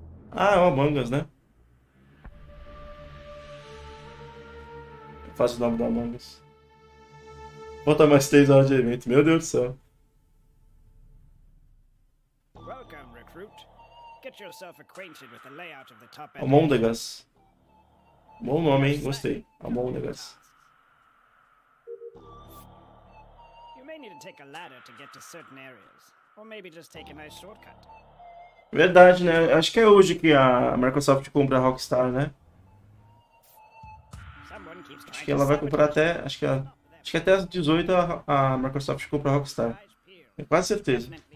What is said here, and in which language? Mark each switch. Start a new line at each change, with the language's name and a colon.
Portuguese: Ah, é o Among Us, né? Faz o nome do Among Us. Falta mais 3 horas de evento. Meu Deus do céu.
English: Welcome, recruit. Get yourself acquainted with the layout of the top end.
Portuguese: Among Us. Bom nome, hein? Gostei. Among Us.
English: You may need to take a ladder to get to certain areas, or maybe just take a nice shortcut.
Portuguese: Verdade, né? Acho que é hoje que a Microsoft compra a Rockstar, né? Acho que ela vai comprar até. Acho que até às 18 a Microsoft compra a Rockstar. Tenho quase certeza.